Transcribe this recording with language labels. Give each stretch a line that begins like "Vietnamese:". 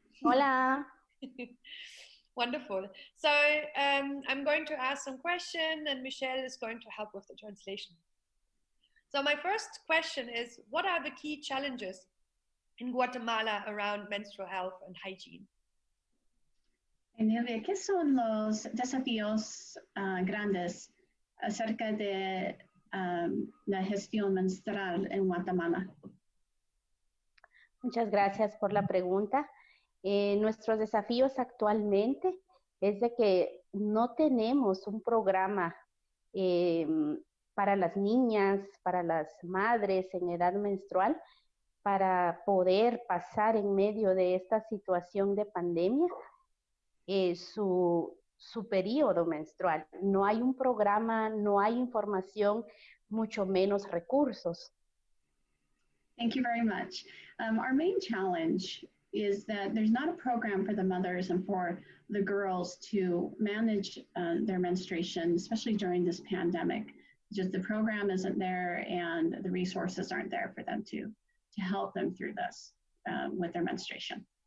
Spanish: Hola!
English: Wonderful. So I'm going to ask some questions, and Michelle is going to help with the translation. So my first question is, what are the key challenges in Guatemala around menstrual health and hygiene?
Spanish: Nilvia, ¿qué son los desafíos grandes acerca de la gestión menstrual en Guatemala? Muchas gracias por la pregunta. Nuestros desafíos actualmente es de que no tenemos un programa para las niñas, para las madres en edad menstrual, para poder pasar en medio de esta situación de pandemia su periodo menstrual. No hay un programa, no hay información, mucho menos recursos.
English: Thank you very much. Our main challenge is that there's not a program for the mothers and for the girls to manage their menstruation, especially during this pandemic. Just the program isn't there and the resources aren't there for them to help them through this with their menstruation.